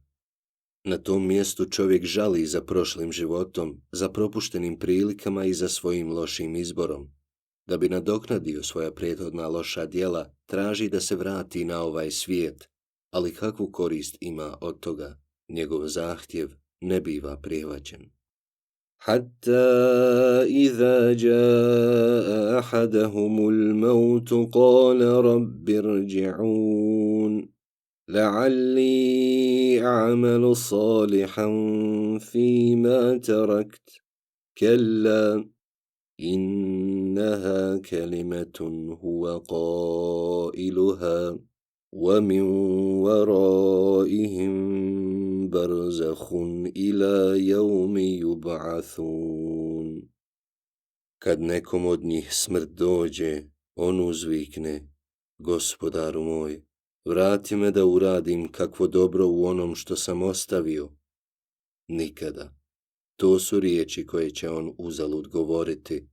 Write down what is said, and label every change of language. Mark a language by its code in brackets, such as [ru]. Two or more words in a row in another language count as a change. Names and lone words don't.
[bs] Na tom mjestu čovjek žali za prošlim životom, za propuštenim prilikama i za svojim lošim izborom. Da bi nadoknadio svoja prethodna loša djela, traži da se vrati na ovaj svijet, ali kakvu korist ima od toga? Njegov zahtjev ne biva prihvaćen. [ar] حتى إذا جاء أحدهم الموت قال رب ارجعون لعلي أعمل صالحا فيما تركت كلا إنها كلمة هو قائلها ومن ورائهم برزخ إلى يوم يبعثون. [bs] Kad nekom od njih smrt dođe, on uzvikne: Gospodaru moj, vrati me da uradim kakvo dobro u onom što sam ostavio. Nikada. To su riječi koje će on uzalud govoriti.